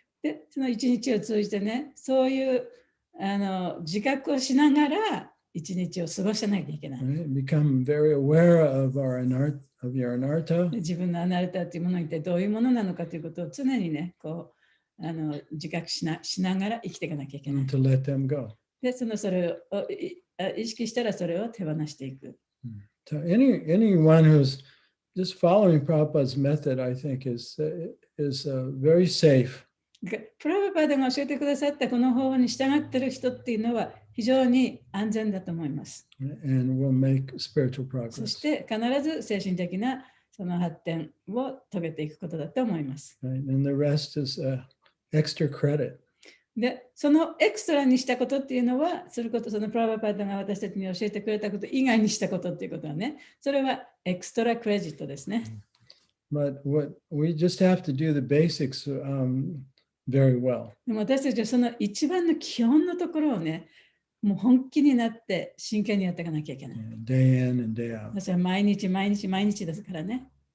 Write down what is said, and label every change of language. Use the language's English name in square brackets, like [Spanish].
[Japanese] で、その一日を通じてね、そういう自覚をしながら一日を過ごさないといけない。 [English] Right? Become very aware of your anartha. [Japanese] 自分のアナルタというものに一体どういうものなのかということを常にね、自覚しながら生きていかなきゃいけない。 [English] To let them go. [Japanese] で、それを意識したらそれを手放していく。 [English] So anyone who's just following Prabhupada's method, I think, is very safe. [Japanese] プラブパダが教えてくださったこの方法に従っている人っていうのは非常に安全だと思います。 [English] And will make spiritual progress. [Japanese] そして必ず精神的なその発展を遂げていくことだと思います。 [English] Right? And the rest is extra credit. [Japanese] で、そのエクストラにしたことっていうのは、そのプラバパーダが私たちに教えてくれたこと以外にしたことっていうことはね、それはエクストラクレジットですね。 [English] But we just have to do the basics very well. [Japanese] でも私たちはその一番の基本のところをね、もう本気になって真剣にやっていかなきゃいけない。 [English] Day in and day out. [Japanese] それは毎日ですからね。